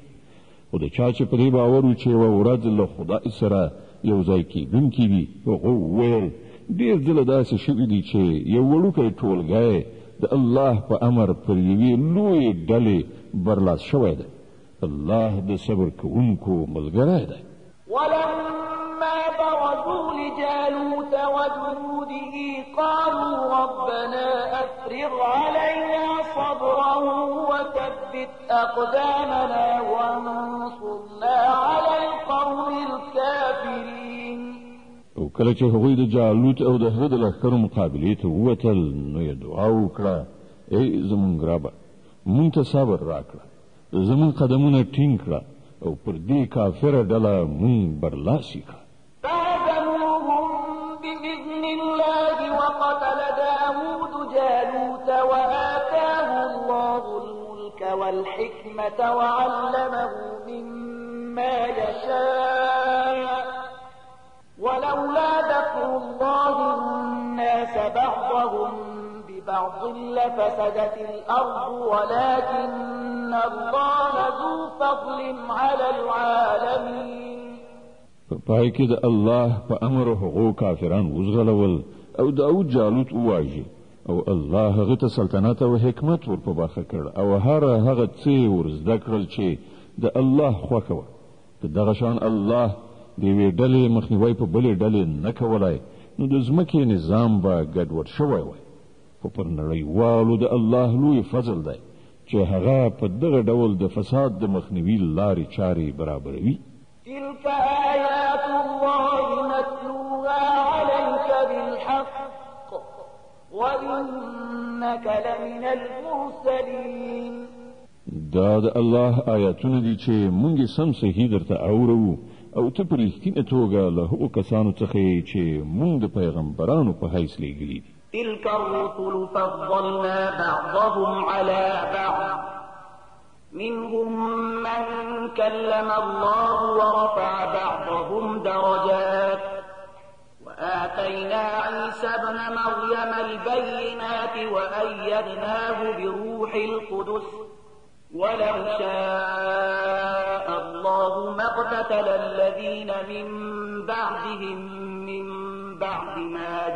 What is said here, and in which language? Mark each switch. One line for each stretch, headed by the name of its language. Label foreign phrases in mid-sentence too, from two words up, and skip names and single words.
Pashto: خو د چا چې په دې باور و چې یوه ورځ له خدای سره یو ځای کېدونکي وي هغو وویل ډېر ځله داسې شوي دي چې یو وړوکی ټولګی د الله په امر پر یوې لویې ډلې برلاس شوی دی. الله د صبر کوونکو ملګری دی.
Arabic: ولما برزوا لجالوت وجنوده قالوا ربنا أفرغ علينا صبرا وثبت أقدامنا وانصرنا على القوم الكافرين.
Pashto: او کله چې هغوی د جالوت او د هغه د لښکرو مقابلې ته ووتل نو یې دعا وکړه ای زمونږ ربه مونږ ته صبر راکړه، زمونږ قدمونه ټینګ کړه او پر دې کافره ډله مونږ برلاسي کړه.
Arabic: فهزموهم بإذن الله وقتل داود جالوت وآتاه الله الملك والحكمة وعلمه مما يشاء ولولا دفع الله الناس بعضهم ببعض لفسدت الأرض ولكن الله ذو فضل على العالمين.
Pashto: په پای کې د الله په امر هغو کافران وزغلول او داود جالوت وواژه او الله هغه ته سلطنت او حکمت ور په برخه کړ او هغه څه ور زده کړل چې د الله خوښه وه. د دغه شان الله د یوې ډلې مخنیوی په بلې ډلې نه کولای نو د ځمکې نظام به ګډوډ شوی وای. خو پر نړیوالو د الله لوی فضل دی چې هغه په دغه ډول د فساد د مخنیوي لارې چارې برابروي.
Arabic: تلك آیات الله نتلوها عليك بالحق وإنك لمن المرسلين.
Pashto: دا د الله آیاتونه دي چې مونږ سم صحیح درته اورو او ته په رښتینه توګه له هغو کسانو څخه چې مونږ د پیغمبرانو په حیث لیږلي دي.
Arabic: تلك الرسل فضلنا بعضهم على بعض منهم من كلم الله ورفع بعضهم درجات وآتينا عيسى ابن مريم البينات وأيدناه بروح القدس ولو شاء الله ما اقتتل الذين من بعدهم من بعد ما